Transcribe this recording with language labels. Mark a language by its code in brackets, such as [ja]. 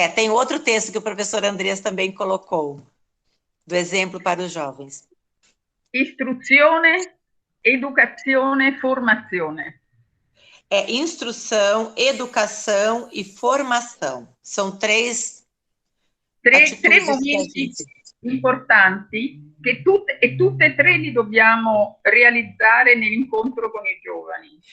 [pt] Tem outro texto que o professor Andrés também colocou, do exemplo para os jovens. [it] Istruzione, educazione, formazione. [pt] Instrução, educação e formação. São três [it] momenti importanti che tutte e tre li dobbiamo realizzare nell'incontro con i giovani.